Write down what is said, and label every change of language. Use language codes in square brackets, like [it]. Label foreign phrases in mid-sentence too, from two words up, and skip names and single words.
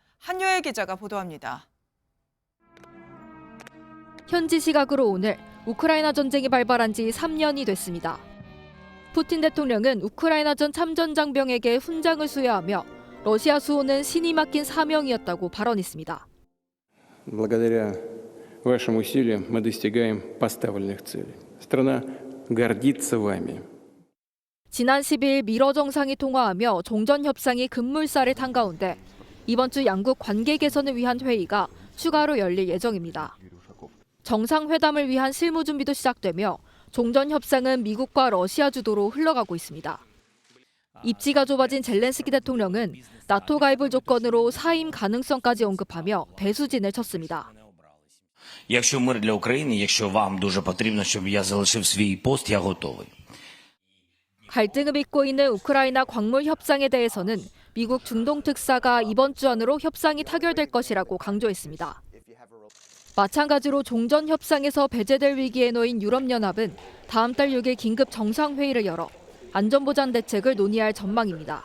[ko] 한유혜 기자가 보도합니다. 현지 시각으로 오늘 우크라이나 전쟁이 발발한 지 3년이 됐습니다. 푸틴 대통령은 우크라이나전 참전 장병에게 훈장을 수여하며 러시아 수호는 신이 맡긴 사명이었다고 발언했습니다. [ru] Благодаря вашим усилиям мы достигаем поставленных целей. Страна гордится вами. [ko] 지난 10일 미러 정상이 통화하며 종전 협상이 급물살을 탄 가운데 이번 주 양국 관계 개선을 위한 회의가 추가로 열릴 예정입니다. 정상회담을 위한 실무 준비도 시작되며 종전 협상은 미국과 러시아 주도로 흘러가고 있습니다. 입지가 좁아진 젤렌스키 대통령은 나토 가입을 조건으로 사임 가능성까지 언급하며 배수진을 쳤습니다. [uk] Якщо мир для України, якщо вам дуже потрібно, щоб я залишив свій пост, я готовий. [ko] 갈등을 빚고 있는 우크라이나 광물 협상에 대해서는 미국 중동 특사가 이번 주 안으로 협상이 타결될 것이라고 강조했습니다. 마찬가지로 종전 협상에서 배제될 위기에 놓인 유럽연합은 다음 달 6일 긴급 정상회의를 열어 안전보장 대책을 논의할 전망입니다.